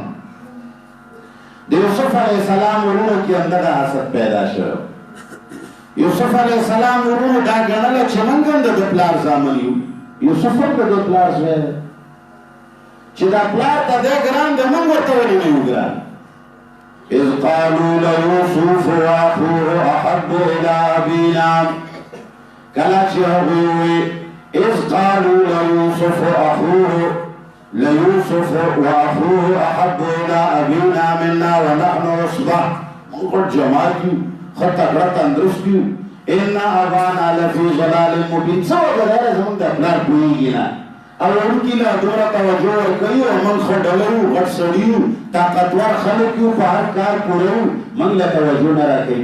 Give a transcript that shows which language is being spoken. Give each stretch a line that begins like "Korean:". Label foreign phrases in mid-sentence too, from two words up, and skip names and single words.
Pashto: د یوسف
Arabic: علیه السلام
Pashto: ورونو کې همدغه حسد پیدا شو. یوسف
Arabic: علیه السلام
Pashto: ورونو دا ګڼله چې موږ هم د پلار زامن یو. یوسف هم د پلار زوی دی چې دا پلار ته دی ګران دی، موږ ورته ولې نه یو ګران.
Arabic: اذ قالوا ليوسف واخوه احب الى ابينا،
Pashto: کله چې هغوی وویل
Arabic: اذ قالوا ليوسف واخوه احب الى ابينا منا ونحن عصبه،
Pashto: موږ جماعت یو ښه تکړه تندرست یو.
Arabic: ان ابانا لفی ضلال مبین،
Pashto: څه وګوره زموږ د پلار پوهېږي نه او وړوکي له دومره توجه ورکوي او موږ ښه ډله یو غټ سړي یو طاقتور خلک یو په هر کار پوره یو موږ له توجه نه راکوي.